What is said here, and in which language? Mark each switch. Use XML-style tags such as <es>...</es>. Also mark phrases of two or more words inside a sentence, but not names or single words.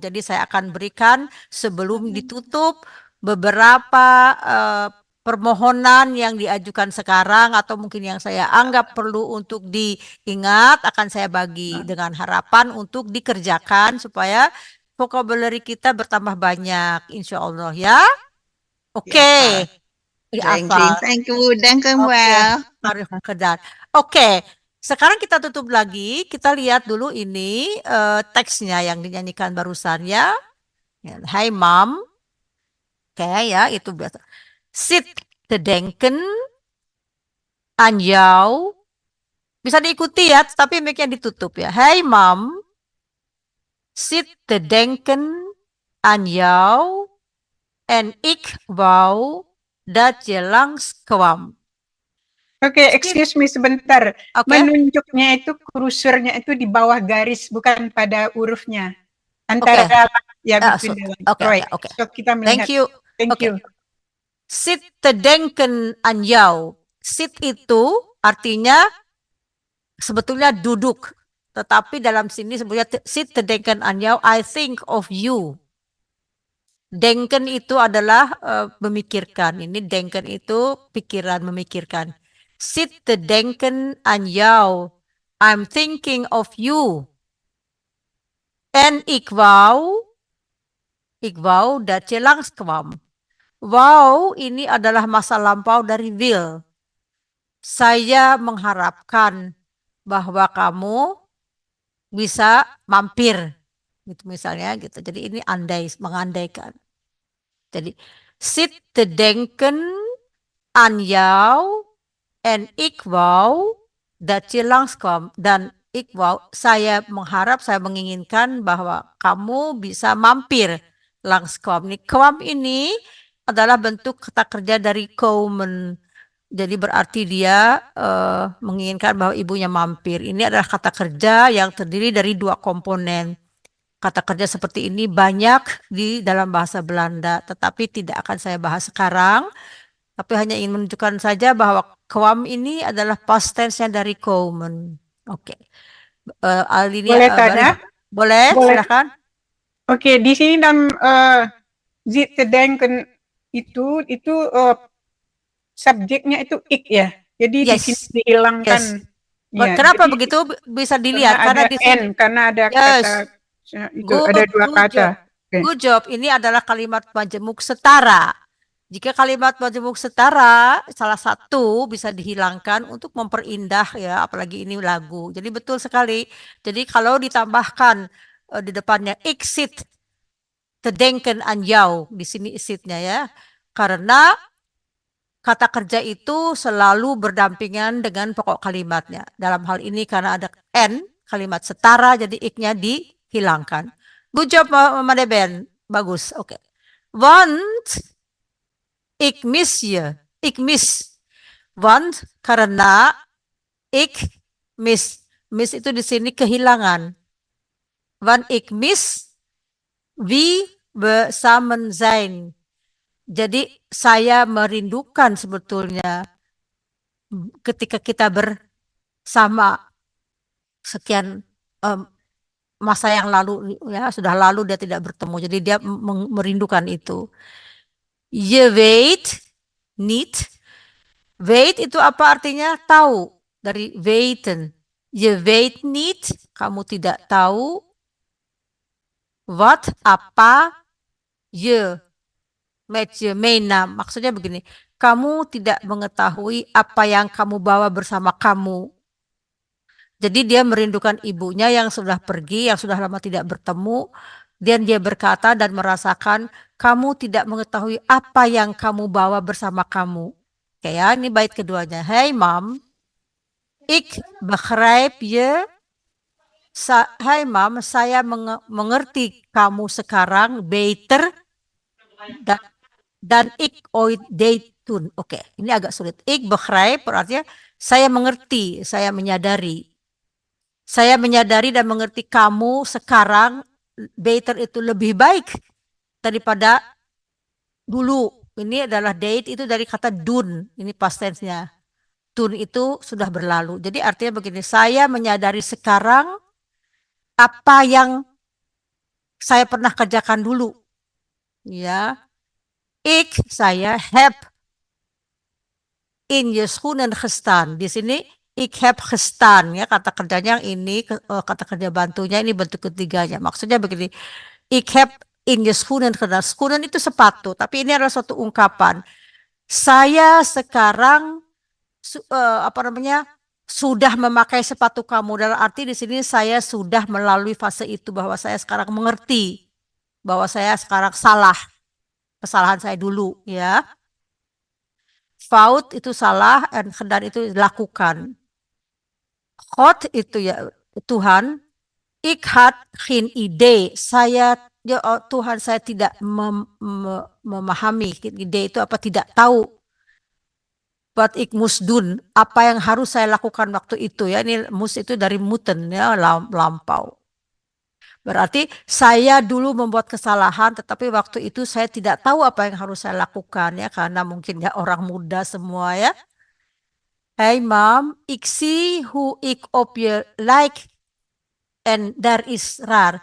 <id>Jadi saya akan berikan sebelum ditutup beberapa permohonan yang diajukan sekarang atau mungkin yang saya anggap perlu untuk diingat akan saya bagi dengan harapan untuk dikerjakan supaya vocabulary kita bertambah banyak, insya Allah ya. Oke. Dihafal.</id> <en>Thank you, danke</en> <id>Oke.</id> <en>well.</en> <id>Harus kedan. Oke. Sekarang kita tutup lagi. Kita lihat dulu ini teksnya yang dinyanyikan barusan ya. Hai Mom. Oke ya, itu biasa.</id> <nl>Sit te denken aan jou.</nl> <id>Bisa diikuti ya, tapi mic-nya ditutup ya.</id> <nl>Hai Mom. Sit te denken aan jou. En ik wou dat je langskwam.</nl> <id>Oke,</id> <en>excuse me</en> <id>sebentar. Oke. Menunjuknya itu kursornya itu di bawah garis, bukan pada hurufnya. Antara ya</id> <en>between the line. Right.</en> <id>Oke. So kita melihat.</id> <en>Thank you. Thank you.</en> <nl>Sit te denken aan jou.</nl> <id>Sit itu artinya sebetulnya duduk. Tetapi dalam sini sebetulnya</id> <nl>sit te denken aan jou,</nl> <en>I think of you.</en> <id>Denken itu adalah memikirkan. Ini denken itu pikiran, memikirkan.</id> <nl>Sit te denken aan jou.</nl> <en>I'm thinking of you.</en> <nl>En ik wou dat je langskwam.</nl> <id>Wou ini adalah masa lampau dari will. Saya mengharapkan bahwa kamu bisa mampir. Gitu misalnya gitu. Jadi ini mengandaikan. Jadi</id> <nl>sit te denken aan jou en ik wou dat je langskwam. Dan ik wou,</nl> <id>saya mengharap, saya menginginkan bahwa kamu bisa mampir langskwam. Kwam ini adalah bentuk kata kerja dari komen. Jadi berarti dia menginginkan bahwa ibunya mampir. Ini adalah kata kerja yang terdiri dari dua komponen. Kata kerja seperti ini banyak di dalam bahasa Belanda, tetapi tidak akan saya bahas sekarang. Tapi hanya ingin menunjukkan saja bahwa kwam ini adalah</id> <en>past tense-</en> <id>nya dari komen. Oke. Alinia, Boleh tanya? Boleh, silakan. Oke, di sini dalam</id> <nl>zit te denken</nl> <id>itu subjeknya itu ik ya. Jadi di sini dihilangkan. Ya, kenapa begitu bisa dilihat? Karena di sini karena ada kata itu ada dua kata.</id> <en>Good job.</en> <id>Ini adalah kalimat majemuk setara. Jika kalimat majemuk setara salah satu bisa dihilangkan untuk memperindah ya, apalagi ini lagu. Jadi betul sekali. Jadi kalau ditambahkan di depannya</id> <nl>ik zit te denken aan jou,</nl> <id>di sini isitnya ya. Karena kata kerja itu selalu berdampingan dengan pokok kalimatnya. Dalam hal ini karena ada n, kalimat setara, jadi ik-nya dihilangkan.</id> <en>Good job,</en> <id>Mama Ben. Bagus, oke.</id> <nl>Want ik mis je. Ik mis. Want karena ik mis.</nl> <id>Mis itu di sini kehilangan.</id> <nl>Want ik mis wie we samen zijn.</nl> <id>Jadi saya merindukan sebetulnya ketika kita bersama sekian masa yang lalu ya, sudah lalu dia tidak bertemu. Jadi dia merindukan itu.</id> <nl>Je weet niet.</nl> <id>Weet itu apa artinya? Tahu.</id> <nl>Dari weten. Je weet niet.</nl> <id>Kamu tidak tahu. What, apa,</id> <nl>je, met je meenam.</nl> <id>Maksudnya begini, kamu tidak mengetahui apa yang kamu bawa bersama kamu. Jadi dia merindukan ibunya yang sudah pergi, yang sudah lama tidak bertemu. Dan dia berkata dan merasakan, kamu tidak mengetahui apa yang kamu bawa bersama kamu. Oke ya, ini bait keduanya.</id> <en>Hey mom,</en> <nl>ik begrijp je.</nl> <id>Hai mam, saya mengerti kamu sekarang</id> <nl>beter dan ik ooit deed toen.</nl> <id>Oke, ini agak sulit. Ik begrijp berarti saya mengerti, saya menyadari. Saya menyadari dan mengerti kamu sekarang better itu lebih baik daripada dulu. Ini adalah date itu dari kata dun, ini past tense-nya. Dun itu sudah berlalu. Jadi artinya begini, saya menyadari sekarang apa yang saya pernah kerjakan dulu. Ya.</id> <nl>Saya heb in je schoenen gestaan.</nl> <id>Di sini</id> <nl>ik heb gestaan</nl> <id>ya, kata kerjanya yang ini, kata kerja bantunya ini bentuk ketiganya. Maksudnya begini,</id> <nl>ik heb in je schoenen gestaan.</nl> <id>Schoenen itu sepatu, tapi ini adalah suatu ungkapan. Saya sekarang sudah memakai sepatu kamu. Dalam arti di sini saya sudah melalui fase itu, bahwa saya sekarang mengerti bahwa saya sekarang salah, kesalahan saya dulu ya. Fout itu salah, dan itu lakukan. God itu ya Tuhan.</id> <nl>Ik had geen idee.</nl> <id>Tuhan, saya tidak memahami. Ide itu apa, tidak tahu. Wat ik moest doen, apa yang harus saya lakukan waktu itu ya. Ini moest itu dari moeten ya, lampau. Berarti saya dulu membuat kesalahan, tetapi waktu itu saya tidak tahu apa yang harus saya lakukan ya, karena mungkin ya orang muda semua ya.</id> <nl>Hey mam, ik zie hoe ik op je lijk en daar is raar.</nl>